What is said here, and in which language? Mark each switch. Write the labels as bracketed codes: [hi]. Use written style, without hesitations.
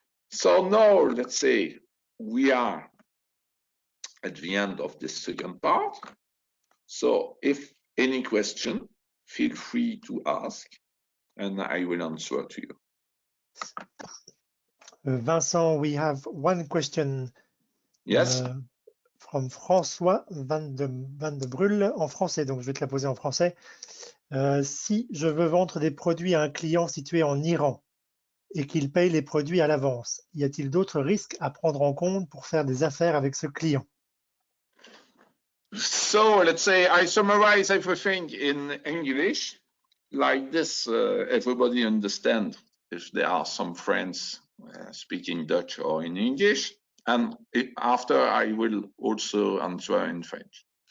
[en] So now let's say we are at the end of this second part. So if any question, feel free to ask and I will answer to you. Vincent, we have one question. Yes. [fr] From François Van de Brulle en français, donc je vais te la poser en français. Si je veux vendre des produits à un client situé en Iran et qu'il paye les produits à l'avance, y a-t-il d'autres risques à prendre en compte pour faire des affaires avec ce client? [en] So let's say I summarize everything in English like this. Everybody understand if there are some friends speaking Dutch or in English, and after I will also answer in French.